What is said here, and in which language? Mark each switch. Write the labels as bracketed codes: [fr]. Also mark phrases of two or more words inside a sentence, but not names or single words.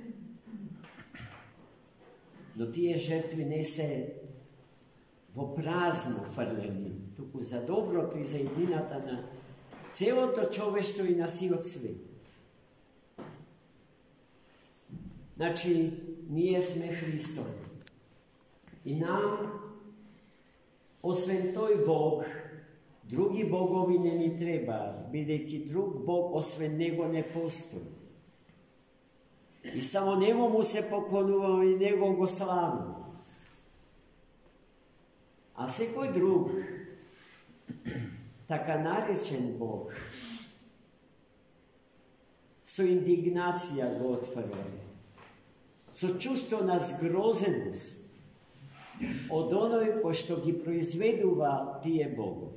[mk] Но тие жртви не се во празно фрлени, туку за доброту и за едината на цело то човештво и на сиот свет. Значи, ние сме Христови. И нам, освем тој Бог, други богови не ни треба, бидејќи друг Бог освен Него не постои. И само Нему му се поклонуваме и Него го славим. А секој друг, така наречен Бог, со индигнација го отфрляме, со чувство на згрозеност од оној кој што ги произведува тие богови.